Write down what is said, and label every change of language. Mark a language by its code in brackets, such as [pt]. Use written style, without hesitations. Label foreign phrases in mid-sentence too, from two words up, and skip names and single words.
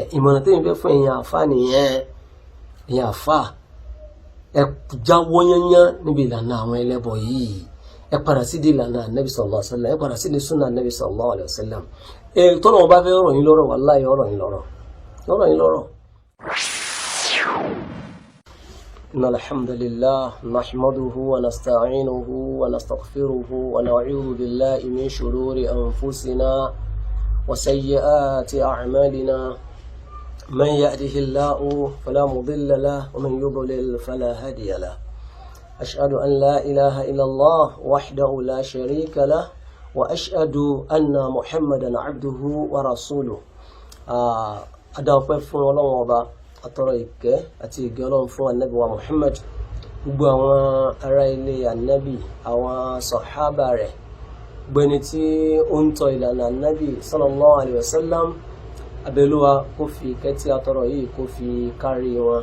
[yo] Ìmọ̀ràn tẹ́yìn fẹ́ fún èèyàn àfà nìyẹn. Èèyàn àfà ẹ jáwọ́ yányán níbi ìlànà àwọn ẹlẹ́bọ yìí, ẹ padà sí di ìlànà Ànábì [ar] صلى الله عليه وسلم, [yo] ẹ padà sí di súnà Ànábì [ar] صلى الله عليه وسلم. [yo] Tọ́nà wọn bá fẹ́ ọ̀rọ̀ yín lọ́rọ̀, wallahi ọ̀rọ̀ yín lọ́rọ̀. [ar] إن الحمد لله نحمده ونستعينه ونستغفره ونعوذ بالله من شرور أنفسنا وسيئات أعمالنا، من يهده الله فلا مضل له ومن يضلل فلا هادي له. أشهد أن لا إله إلا الله وحده لا شريك له وأشهد أن محمدا عبده ورسوله. [yo] أدعو فún Ọlọ́run Ọba, atọrọ ìkẹ́ àti ìgẹ́ Ọlọ́run fún Ànábì wa Muhammad, gbogbo àwọn ará ilé Ànábì, àwọn sàhábà rẹ̀, gbẹni tí ó ń tọ ìlànà Ànábì [ar] صلى الله عليه وسلم, [yo] abẹ́lúwa kó fi ìkẹ́ tí atọrọ yìí kó fi kárí wọn.